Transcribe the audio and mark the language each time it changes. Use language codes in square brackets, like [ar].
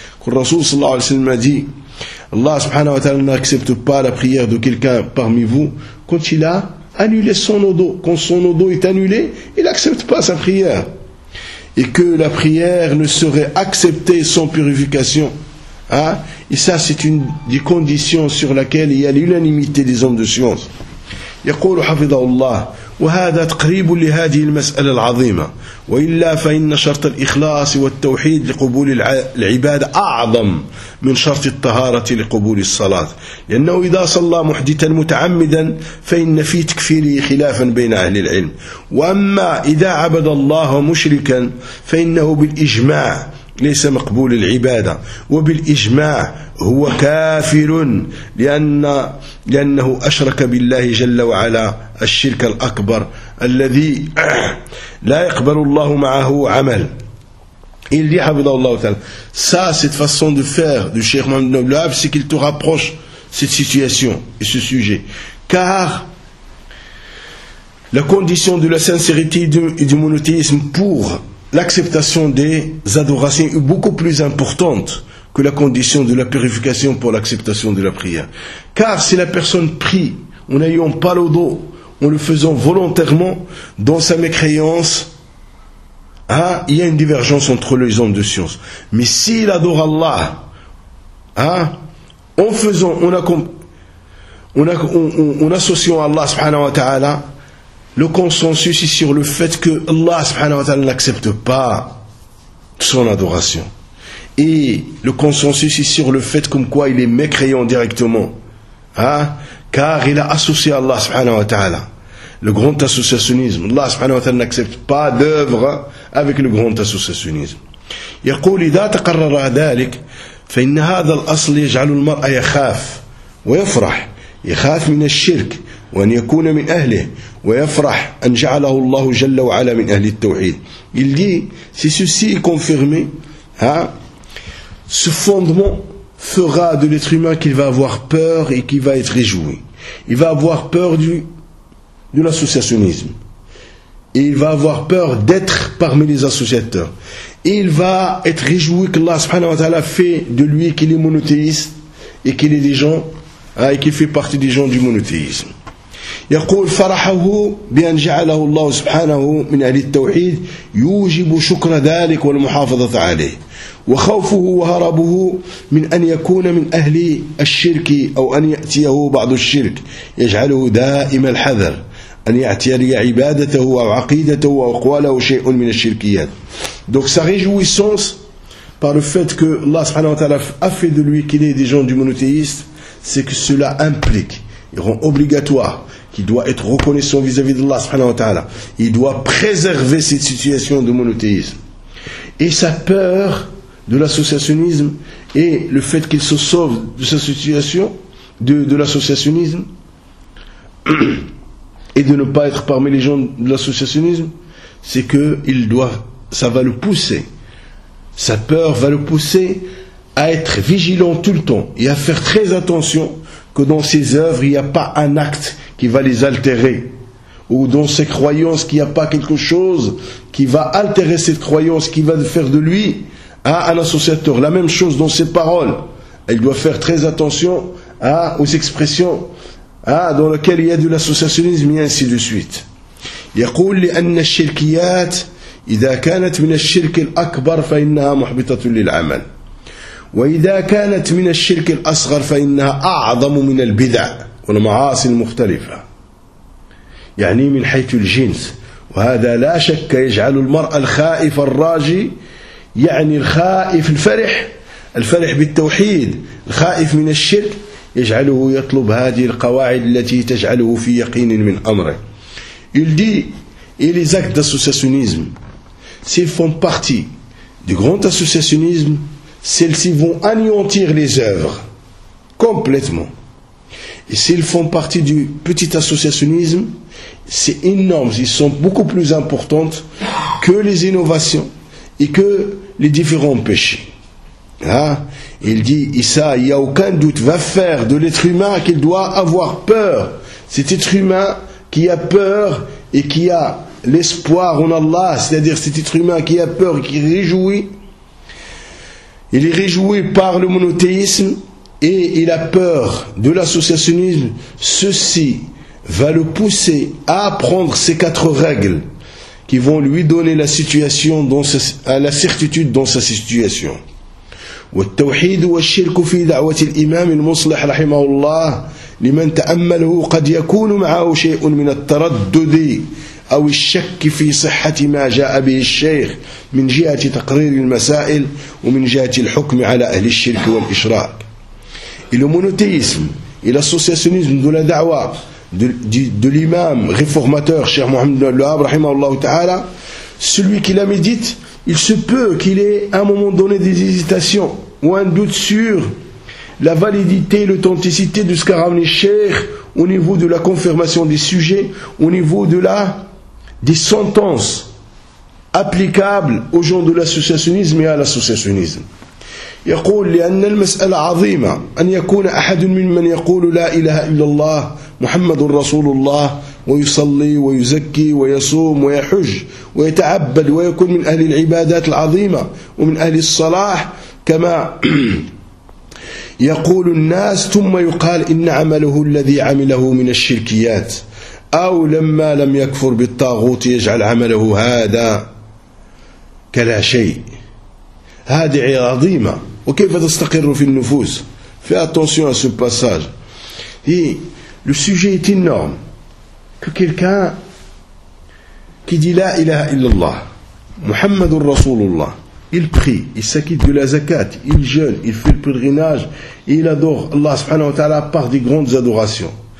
[fr] Le Rasoul sallallahu alayhi wa sallam a dit, Allah subhanahu wa ta'ala n'accepte pas la prière de quelqu'un parmi vous quand il a annulé son odo. Quand son odo est annulé, il n'accepte pas sa prière. Et que la prière ne serait acceptée sans purification. Et ça, c'est une des conditions sur laquelle il y a l'unanimité des hommes de science. [ar] يقول حفظه الله وهذا تقريب لهذه المسألة العظيمة وإلا فإن شرط الإخلاص والتوحيد لقبول العبادة أعظم من شرط الطهارة لقبول الصلاة لأنه إذا صلى محدثا متعمدا فإن في تكفيره خلافا بين أهل العلم وأما إذا عبد الله مشركا فإنه بالإجماع ليس مقبول العبادة وبالإجماع هو كافر لأنه أشرك بالله جل وعلا الشرك الأكبر الذي لا يقبل الله معه عمل. [fr] Il dit [ar] حفظه الله تعالى. [fr] Ça, cette façon de faire du Cheikh Mohamed Ibn Abdelwahab, c'est qu'il te rapproche cette situation et ce sujet. Car la condition de la sincérité et du monothéisme pour l'acceptation des adorations est beaucoup plus importante que la condition de la purification pour l'acceptation de la prière. Car si la personne prie en n'ayant pas l'odo, en le faisant volontairement dans sa mécréance, Hein? Il y a une divergence entre les hommes de science. Mais s'il adore Allah, hein, en faisant, on associant Allah subhanahu wa ta'ala, le consensus est sur le fait que Allah subhanahu wa ta'ala n'accepte pas son adoration. Et le consensus est sur le fait comme quoi il est mécréant directement. Hein? Car il a associé Allah subhanahu wa ta'ala. Le grand associationnisme. Allah subhanahu wa ta'ala n'accepte pas d'œuvre avec le grand associationnisme. Il dit, [ar] إذا تقرر ذلك فإن هذا الأصل يجعل المرء يخاف ويفرح يخاف من الشرك وأن يكون من أهله ويفرح أن جعله الله جل وعلا من أهل التوحيد. [fr] Il dit, si ceci est confirmé, ce fondement fera de l'être humain qu'il va avoir peur et qu'il va être réjoui. Il va avoir peur de l'associationnisme. Et il va avoir peur d'être parmi les associateurs. Et il va être réjoui que Allah subhanahu wa ta'ala fait de lui qu'il est monothéiste et qu'il est des gens, et qu'il fait partie des gens du monothéisme. [ar] يقول فرحه بأن جعله الله سبحانه من أهل التوحيد يوجب شكر ذلك والمحافظة عليه وخوفه وهربه من أن يكون من أهل الشرك أو أن يأتيه بعض الشرك يجعله دائم الحذر أن يعتري عبادته أو عقيدته أو أقواله شيء من الشركيات. [fr] Donc sa réjouissance par le fait que Allah subhanahu wa ta'ala a fait de lui qu'il est des gens du monothéiste, c'est que cela implique, il rend obligatoire qu'il doit être reconnaissant vis-à-vis d'Allah subhanahu wa ta'ala. Il doit préserver cette situation de monothéisme. Et sa peur de l'associationnisme et le fait qu'il se sauve de sa situation de l'associationnisme et de ne pas être parmi les gens de l'associationnisme, c'est que ça va le pousser. Sa peur va le pousser à être vigilant tout le temps et à faire très attention que dans ses œuvres, il n'y a pas un acte qui va les altérer, ou dans ses croyances qu'il n'y a pas quelque chose qui va altérer cette croyance, qui va faire de lui un associateur. La même chose dans ses paroles, il doit faire très attention aux expressions dans lesquelles il y a de l'associationnisme, et ainsi de suite. [ar] يقول لأن الشركيات إذا كانت من الشرك الأكبر فإنها محبطة للعمل وإذا كانت من الشرك الأصغر فإنها أعظم من البدع والمعاصي المختلفة يعني من حيث الجنس وهذا لا شك يجعل المرأة الخائف الراجي يعني الخائف الفرح بالتوحيد الخائف من الشرك يجعله يطلب هذه القواعد التي تجعله في يقين من أمره. [fr] Il dit, et les actes d'associationnisme, s'ils font partie du grand associationnisme, celles-ci vont anéantir les œuvres complètement. Et s'ils font partie du petit associationnisme, c'est énorme, ils sont beaucoup plus importantes que les innovations et que les différents péchés. Il dit, Issa, il n'y a aucun doute, va faire de l'être humain qu'il doit avoir peur. Cet être humain qui a peur et qui a l'espoir en Allah, c'est-à-dire cet être humain qui a peur et qui réjouit, il est réjoui par le monothéisme, et il a peur de l'associationnisme, ceci va le pousser à apprendre ces quatre règles qui vont lui donner la situation dans la certitude dans sa situation. [ar] والتوحيد والشرك في دعوة الإمام المصلح رحمه الله لمن تأمله قد يكون معه شيء من التردد أو الشك في صحة ما جاء به الشيخ من جهة تقرير المسائل ومن جهة الحكم على أهل الشرك والإشراك. [fr] Et le monothéisme et l'associationnisme de la da'wa de l'imam réformateur Cheikh Mohamed Ibn Al-Wahhab rahimahullah ta'ala, celui qui la médite, il se peut qu'il ait à un moment donné des hésitations ou un doute sur la validité et l'authenticité de ce qu'a ramené Cheikh au niveau de la confirmation des sujets, au niveau des sentences applicables aux gens de l'associationnisme et à l'associationnisme. [ar] يقول لأن المسألة عظيمة أن يكون أحد ممن يقول لا إله إلا الله محمد رسول الله ويصلي ويزكي ويصوم ويحج ويتعبد ويكون من أهل العبادات العظيمة ومن أهل الصلاح كما يقول الناس ثم يقال إن عمله الذي عمله من الشركيات أو لما لم يكفر بالطاغوت يجعل عمله هذا كلا شيء. هذه عيرة عظيمة. وكيف تستقر في النفوس؟ [fr] Fais attention à ce passage. Et le sujet est énorme. Que quelqu'un qui dit La ilaha illallah, Muhammadur Rasulullah, il prie, il s'acquitte de la zakat, il jeûne, il fait le pèlerinage, et il adore Allah subhanahu wa ta'ala par des grandes adorations.